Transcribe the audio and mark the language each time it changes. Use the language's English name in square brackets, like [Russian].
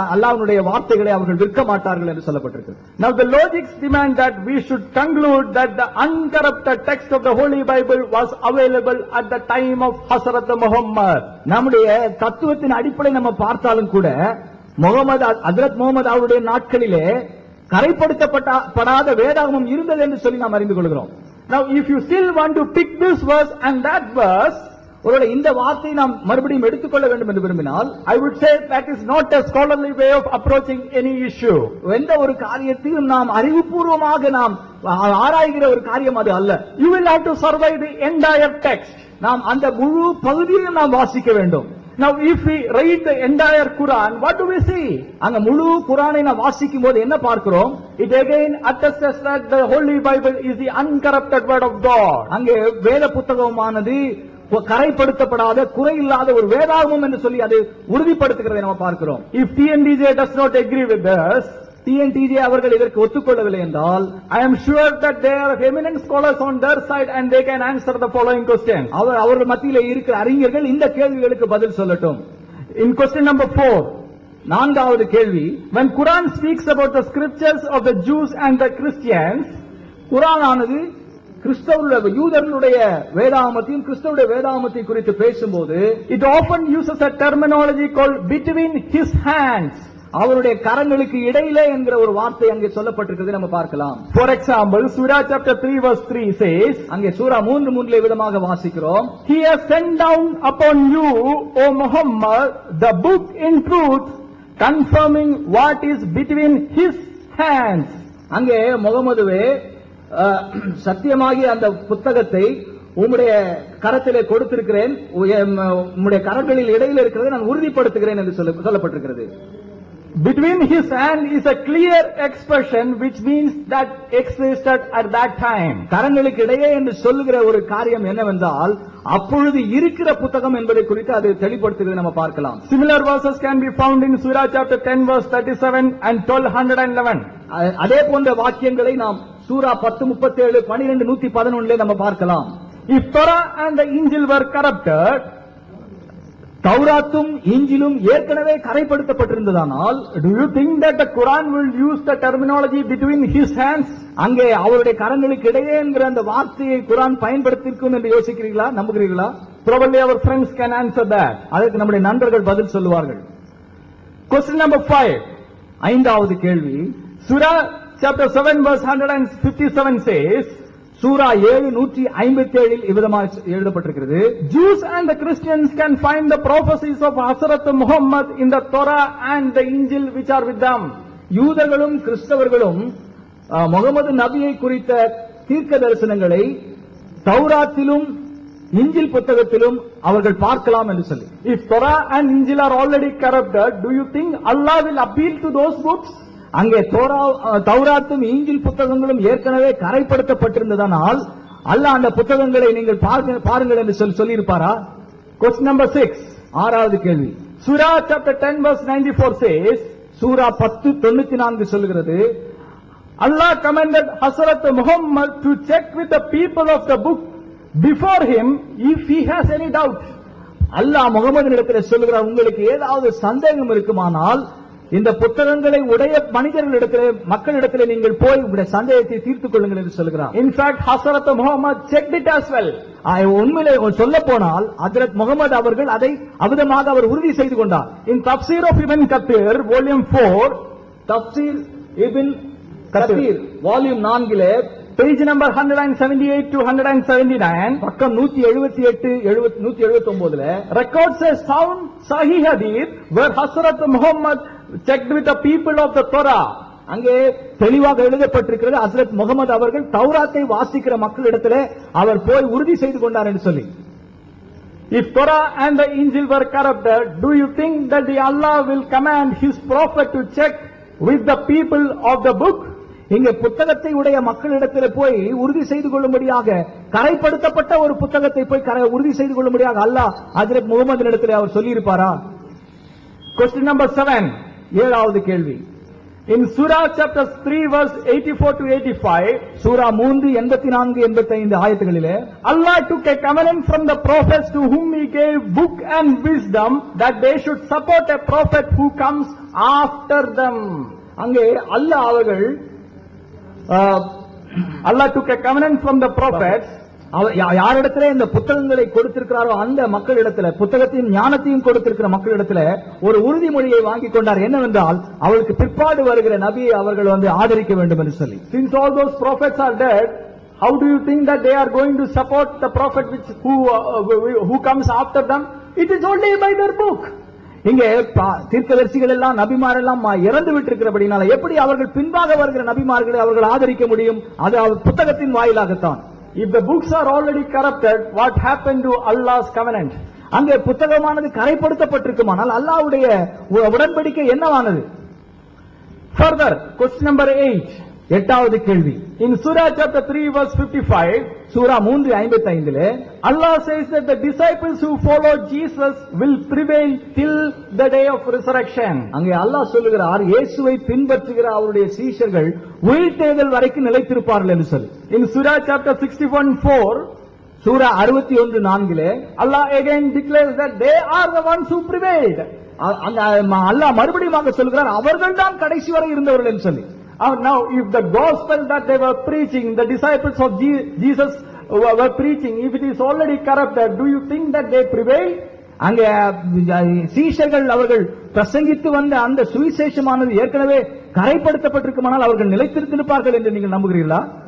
[Tamil] அல்லாஹ்வுடைய வார்த்தைகளை அவர்கள் விற்க மாட்டார்கள் என்று சொல்லப்பட்டிருக்கு. [English] Now the logics demand that we should conclude that the uncorrupted text of the Holy Bible was available at the time of Hazrat Muhammad. [Tamil] நம்முடைய தத்துவத்தின் அடிப்படை நம்ம பார்த்தாலும் கூட ஹஜ்ரத் முகமது அவருடைய நாட்களிலே கரைப்படுத்தப்படாத வேதாகமம் இருந்தது என்று சொல்லி நாம் அறிந்து கொள்கிறோம். [English] Now if you still want to pick this verse and that verse, [Tamil] ஒருவேளை இந்த வார்த்தையை நாம் மறுபடியும் எடுத்துக்கொள்ள வேண்டும் என்று விரும்பினால், [English] I would say that is not a scholarly way of approaching any issue. [Tamil] எந்த ஒரு காரியத்தையும் நாம் அறிவுபூர்வமாக நாம் ஆராய்கிற ஒரு காரியம் அது அல்ல. [English] You will have to survey the entire text. [Tamil] நாம் அந்த முழு பகுதியையும் நாம் வாசிக்க வேண்டும். [English] Now if we read the entire Quran, what do we see? [Tamil] அங்க முழு குர்ஆனை நாம் வாசிக்கும் போது என்ன பார்க்கிறோம்? [English] It again attests that the Holy Bible is the uncorrupted word of God. [Tamil] அங்கே வேத புத்தகமானது கரைப்படுத்தப்படாத, குறையில்லாத ஒரு வேதாகமம் என்று சொல்லி அது உறுதிப்படுத்துகிறதை நாம் பார்க்கிறோம். [English] If TNTJ does not agree with this, TNTJ [Tamil] அவர்கள் இதற்கு ஒத்துக்கொள்ளவில்லை என்றால், [English] I am sure that there are eminent scholars on their side and they can answer the following question. [Tamil] அவர்கள் மத்தியிலே இருக்கிற அறிஞர்கள் இந்த கேள்விகளுக்கு பதில் சொல்லட்டும். [English] In question number 4, [Tamil] நான்காவது கேள்வி, [English] when Quran speaks about the scriptures of the Jews and the Christians, [Tamil] குர்ஆனானது கிறிஸ்தவர்களுடைய யூதர்களுடைய வேதாகமத்தையும் கிறிஸ்தவருடைய வேதாகமத்தை குறித்து பேசும்போது, [English] it often uses a terminology called between his hands. [Tamil] அவருடைய கரங்களுக்கு இடையிலே என்கிற ஒரு வார்த்தை அங்கே சொல்லப்பட்டிருக்கிறது நம்ம பார்க்கலாம். [English] For example, Surah chapter 3 verse 3 says, [Tamil] அங்கே சூரா 3:3 விதமாக வாசிக்கிறோம், [English] He has sent down upon you, O Muhammad, the book in truth, confirming what is between his hands. [Tamil] அங்கே முகமதுவே சத்தியமாகிய அந்த புத்தகத்தை உம்முடைய கரத்திலே கொடுத்திருக்கிறேன், உம்முடைய கரங்களில் இடையில் இருக்கிறதை நான் உறுதிப்படுத்துகிறேன் என்று சொல்லப்பட்டிருக்கிறது. [English] Between his hand is a clear expression which means that existed at that time. [Tamil] கரங்களுக்கு இடையே என்று சொல்லுகிற ஒரு காரியம் என்னவென்றால், அப்பொழுது இருக்கிற புத்தகம் என்பதை குறித்து அது தெளிவுபடுத்துகிறது நம்ம பார்க்கலாம். [English] Similar verses can be found in Surah chapter 10 verse 37 and 1211. [Tamil] அதே போன்ற வாக்கியங்களை நாம் சூரா 10:37, 12:111 நம்ம பார்க்கலாம். [English] If Torah and the Injil were corrupted, [Tamil] தௌராத்தும் இஞ்சிலும் ஏற்கனவே கரைப்படுத்தப்பட்டிருந்ததானால், [English] do you think that the Quran will use the terminology between his hands? [Tamil] அங்கே அவருடைய கரங்களுக்கு இடையே என்கிற அந்த வார்த்தையை குர்ஆன் பயன்படுத்தியிருக்கும் என்று யோசிக்கிறீர்களா, நம்புகிறீர்களா? [English] Probably our friends can answer that. [Tamil] அதற்கு நம்முடைய நண்பர்கள் பதில் சொல்லுவார்கள். [English] Question number 5, [Tamil] ஐந்தாவது கேள்வி, [English] Surah chapter 7 verse 157 says, [Tamil] சூரா 7:157 இவ்விதமாக எழுதப்பட்டிருக்கிறது, [English] Jews and the Christians can find the prophecies of Hazrat Muhammad in the Torah and the Injil which are with them. [Tamil] யூதர்களும் கிறிஸ்தவர்களும் முகமது நபியை குறித்த தீர்க்க தரிசனங்களை தௌராத்திலும் இஞ்சில் புத்தகத்திலும் அவர்கள் பார்க்கலாம் என்று சொல்லி. [English] If Torah and Injil are already corrupted, do you think Allah will appeal to those books? [Tamil] அங்கே தௌராத்தும் இஞ்சில் புத்தகங்களும் ஏற்கனவே கரைப்படுத்தப்பட்டிருந்ததனால் அல்லாஹ் அந்த புத்தகங்களை நீங்கள் பாருங்கள் என்று சொல்லி இருப்பாரா? [English] Question number 6, [Tamil] ஆறாவது கேள்வி, [English] Surah chapter 10 verse 94 says, [Tamil] சூரா 10:94 சொல்கிறது, [English] Allah commanded Hazrat Muhammad to check with the people of the book before him if he has any doubt. [Tamil] அல்லாஹ் முகமதினிடத்தில் சொல்லுகிறார், உங்களுக்கு ஏதாவது சந்தேகம் இருக்குமானால் இந்த புத்தகங்களை உடைய மனிதர்களிடத்திலே, மக்களிடத்திலே நீங்கள் போய் உங்களுடைய சந்தேகத்தை தீர்த்துக் கொள்ளுங்கள் என்று சொல்கிறார். [English] In fact, Hazrat Muhammad checked it as well. [Tamil] உண்மையிலே சொல்ல போனால் ஹஜ்ரத் முகமது அவர்கள் அதை அவிதமாக அவர் உறுதி செய்து கொண்டார். [English] In Tafsir of Ibn Kathir, volume 4, Tafsir Ibn Kathir, volume 4, page number 178 to 179, [Tamil] பக்கம் 178 179, [English] records a sound Sahih hadith where Hazrat Muhammad checked with the people of the Torah. [Tamil] அங்கே தெளிவாக எழுதப்பட்டிருக்கிறது, ஹஸ்ரத் முகமது அவர்கள் தௌராத்தை வாசிக்கிற மக்களிடத்திலே அவர் போய் உறுதி செய்து கொண்டார் என்று சொல்லி. [English] If Torah and the Injil were corrupted, do you think that the Allah will command his prophet to check with the people of the book? [Tamil] இங்கே புத்தகத்தை உடைய மக்களிடத்தில் போய் உறுதி செய்து கொள்ளும்படியாக, கரைப்படுத்தப்பட்ட ஒரு புத்தகத்தை போய் உறுதி செய்து கொள்ளும்படியாக அல்லாஹ் ஹஜ்ரத் முகமது அவர் சொல்லி இருப்பாரா? [English] Question number 7. [Tamil] ஏழாவது கேள்வி. [English] In Surah chapter 3 verse 84 to 85, [Tamil] Sura 3 84 85 ஆயத்துகளிலே [English] Allah took a covenant from the prophets to whom he gave book and wisdom that they should support a prophet who comes after them. [Tamil] அங்கே அல்லாஹ் அவர்கள் [English] Allah took a covenant from the prophets. [Tamil] யாரிடத்திலே இந்த புத்தகங்களை கொடுத்திருக்கிறாரோ அந்த மக்களிடத்தில், புத்தகத்தையும் ஞானத்தையும் கொடுத்திருக்கிற மக்களிடத்தில் ஒரு உறுதிமொழியை வாங்கி கொண்டார். என்னவென்றால் அவளுக்கு பிற்பாடு வருகிற நபியை அவர்கள் ஆதரிக்க வேண்டும் என்று சொல்லி. [English] Since all those prophets are dead, how do you think that they are going to support the prophet who comes after them? It is only by their book. [Tamil] இங்கே தீர்க்கதரிசிகள் எல்லாம் நபிமார் எல்லாம் இறந்து விட்டிருக்கிறபடினால எப்படி அவர்கள் பின்பாக வருகிற நபிமார்களை அவர்கள் ஆதரிக்க முடியும்? அது புத்தகத்தின் வாயிலாகத்தான். [English] If the books are already corrupted, what happened to Allah's covenant? [Tamil] அங்கே புத்தகமானது கரைப்படுத்தப்பட்டிருக்குமானால் அல்லாஹ்வுடைய உடன்படிக்கை என்னவானது? [English] Further, question number 8. [Tamil] எட்டாவது கேள்வி. [English] In Surah chapter 3 verse 55, [Tamil] Sura 3:55 [English] Allah says that the disciples who follow Jesus will prevail till the day of resurrection. [Tamil] அங்கே அல்லாஹ் சொல்லுகிறார், இயேசுவை பின்பற்றுகிற அவருடைய சீஷர்கள் உயிர்த்தெழுதல் வரைக்கும் நிலைத்திருப்பார்கள் என்று சொல்லி. [English] In Surah chapter 61:4, [Tamil] Sura 61:4 [English] Allah again declares that they are the ones who prevailed. [Tamil] அல்லாஹ் மறுபடியும் சொல்கிறார், அவர்கள் தான் கடைசி வரை இருந்தவர்கள் என்று சொல்லி. [English] Now, if the gospel that they were preaching, the disciples of Jesus were preaching, if it is already corrupted, do you think that they prevail? [Tamil] அங்கே சீஷர்கள் அவர்கள் பிரசங்கித்து வந்த அந்த சுவிசேஷமானது ஏற்கனவே கரைப்படுத்தப்பட்டிருக்குமானால் அவர்கள் நிலைத்திருப்பார்கள் என்று நீங்கள் நம்புகிறீர்களா?